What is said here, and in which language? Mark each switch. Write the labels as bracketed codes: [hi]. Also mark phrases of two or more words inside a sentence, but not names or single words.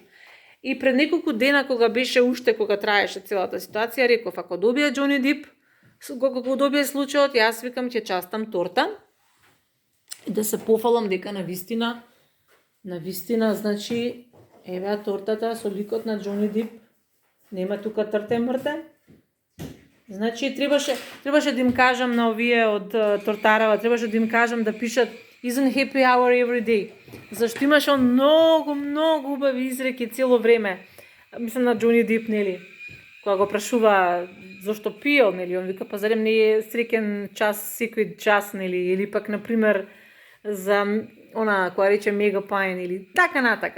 [mk] И пред неколку дена кога беше уште, кога траеше целата ситуација, реков, ако добија Џони Дип, кога го добија случајот, јас викам ќе частам торта и да се пофалам дека на вистина, значи, еве тортата со ликот на Џони Дип, нема тука трте мрте. Значи, требаше да им кажам на овие од тортарава, требаше да им кажам да пишат [en] Isn't happy hour every day. [mk] Зашто имаше многу убави изреки цело време. Мислам на Џони Дип, нели? кога го прашува зошто пиел, нели, он вика, па зарем не е среќен час секој час, нели, или пак, например, за она која рече Мегапайн или така натака.